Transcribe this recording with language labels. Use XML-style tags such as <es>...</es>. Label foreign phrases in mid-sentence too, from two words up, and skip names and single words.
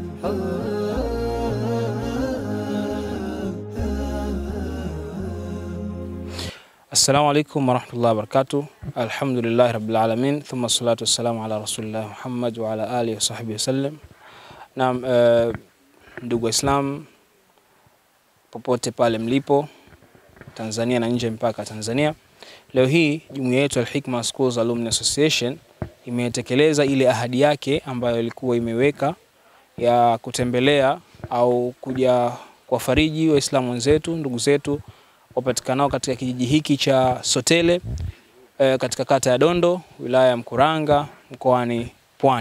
<ar>السلام عليكم ورحمة الله وبركاته. الحمد لله رب العالمين ثم الصلاة والسلام على رسول الله محمد وعلى آله وصحبه وسلم.</ar> <sw>Naam, ndugu Islam popote pale mlipo Tanzania na nje mpaka Tanzania. Leo hii jumuiya yetu Al-Hikma Schools Alumni Association imetekeleza ile ahadi yake ambayo ilikuwa imeweka ya kutembelea au kuja kuwafariji Waislamu wenzetu, ndugu zetu wapatikanao katika kijiji hiki cha Sotele katika kata ya Dondo, wilaya ya Mkuranga, mkoani Pwani.</sw>